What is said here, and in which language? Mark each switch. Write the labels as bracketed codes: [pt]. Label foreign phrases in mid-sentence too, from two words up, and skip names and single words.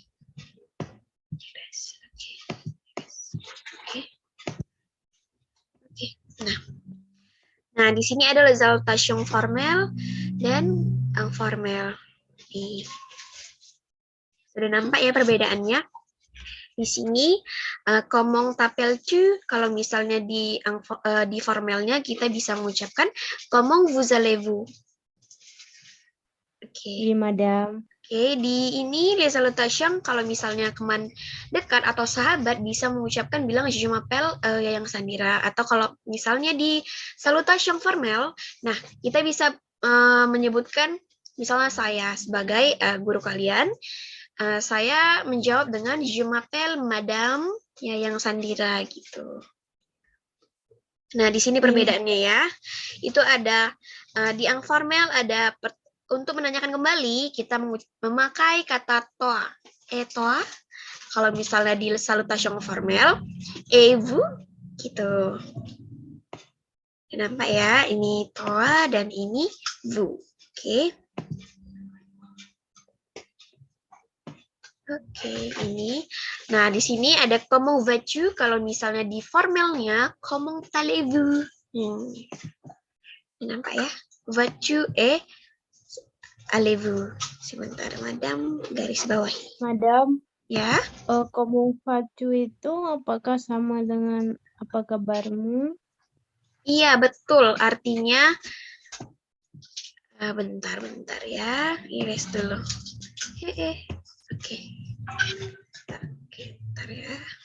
[id] Nah, di sini ada [fr] salutation formel [id] dan informel. Sudah nampak ya perbedaannya? Di sini [fr] comment t'appelles-tu, [id] kalau misalnya di formelnya kita bisa mengucapkan [fr] comment vous allez-vous. [id] Oke. [fr] Oui, Madam. [id] Oke, di ini di salutation kalau misalnya teman dekat atau sahabat bisa mengucapkan bilang [fr] je m'appelle [id] Yayang Sandira, atau kalau misalnya di salutation formal, nah kita bisa menyebutkan misalnya saya sebagai guru kalian, saya menjawab dengan [fr] je m'appelle Madame [id] Yayang Sandira gitu. Nah, di sini perbedaannya ya. Itu ada di yang formal ada untuk menanyakan kembali kita memakai kata toa. Toa. Kalau misalnya di salutation formal, vous gitu. Nampak ya, ini toa dan ini vous. Oke. Oke, ini. Nah, di sini ada [fr] comment vas-tu [id] kalau misalnya di formalnya [fr] comment allez-vous. [id] Nampak ya? [fr] Vas-tu allez-vous. [id] Sebentar, Madam, garis bawah. Madam, Ya. [fr] comment vas-tu [id] itu apakah sama dengan apa kabarmu? Iya, betul. Artinya bentar ya. Iris dulu. Oke. Bentar ya.